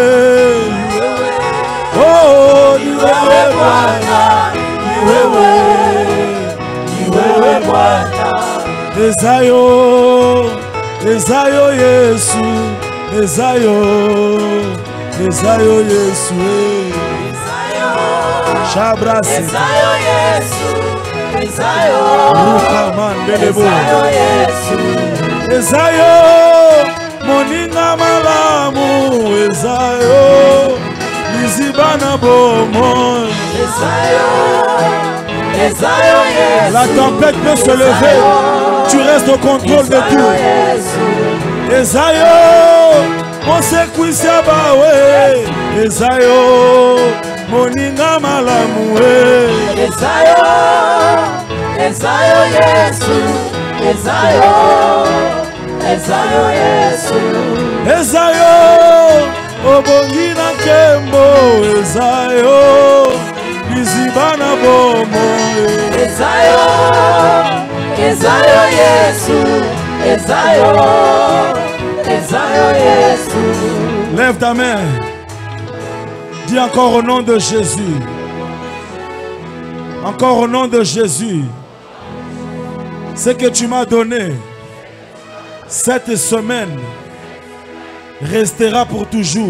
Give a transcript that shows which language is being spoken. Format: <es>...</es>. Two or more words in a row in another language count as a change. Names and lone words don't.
<sw>oh, ni wewe Bwana, ni wewe Bwana.</sw> <ln>Ezayo, Ezayo Yesu, Ezayo, Ezayo Yesu, Shabrasi, Ezayo Yesu, Ezayo, Ezayo Yesu, Ezayo, moninga malamu, Ezayo, Lizibana bomo, Ezayo, Ezayo Yesu.</ln> <fr>La tempête peut se lever, tu restes au contrôle de tout.</fr> <ln>Ezayo,</ln> <fr>on s'équisse</fr> <ln>bawe, Ezayo, moninga malamu, Ezayo, Ezayo Yesu, Ezayo, Ezayo Yesu, Ezayo, obongi na kembo, Ezayo, lizibana bomo, Ezayo, Ezayo Yesu, Ezayo, Ezayo Yesu.</ln> <fr>Lève ta main. Dis encore au nom de Jésus. Encore au nom de Jésus. Ce que tu m'as donné cette semaine restera pour toujours.</fr>